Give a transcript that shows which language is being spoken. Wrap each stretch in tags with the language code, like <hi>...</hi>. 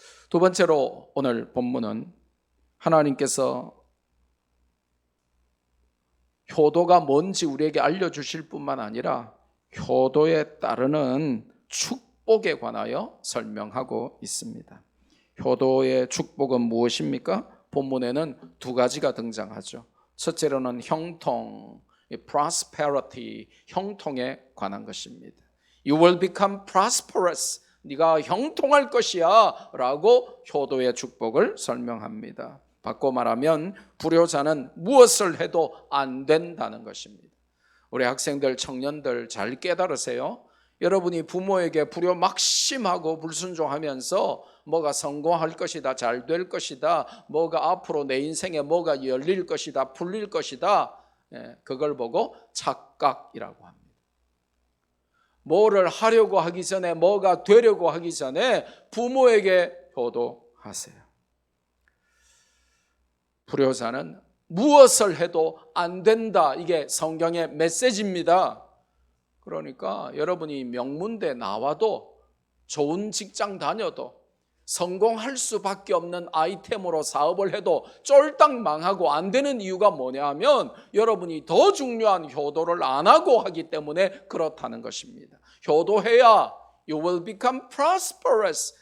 <ko>두 번째로 오늘 본문은 하나님께서 효도가 뭔지 우리에게 알려주실 뿐만 아니라 효도에 따르는 축복에 관하여 설명하고 있습니다. 효도의 축복은 무엇입니까? 본문에는 두 가지가 등장하죠. 첫째로는 형통, prosperity, 형통에 관한 것입니다.</ko> <en>You will become prosperous.</en> <ko>네가 형통할 것이야 라고 효도의 축복을 설명합니다. 바꿔 말하면 불효자는 무엇을 해도 안 된다는 것입니다. 우리 학생들, 청년들 잘 깨달으세요. 여러분이 부모에게 불효막심하고 불순종하면서 뭐가 성공할 것이다, 잘 될 것이다, 뭐가 앞으로 내 인생에 뭐가 열릴 것이다, 풀릴 것이다, 그걸 보고 착각이라고 합니다. 뭐를 하려고 하기 전에, 뭐가 되려고 하기 전에 부모에게 효도하세요. 불효자는 무엇을 해도 안 된다. 이게 성경의 메시지입니다. 그러니까 여러분이 명문대 나와도 좋은 직장 다녀도 성공할 수밖에 없는 아이템으로 사업을 해도 쫄딱 망하고 안 되는 이유가 뭐냐 하면 여러분이 더 중요한 효도를 안 하고 하기 때문에 그렇다는 것입니다. 효도해야</ko> <en>you will become prosperous.</en>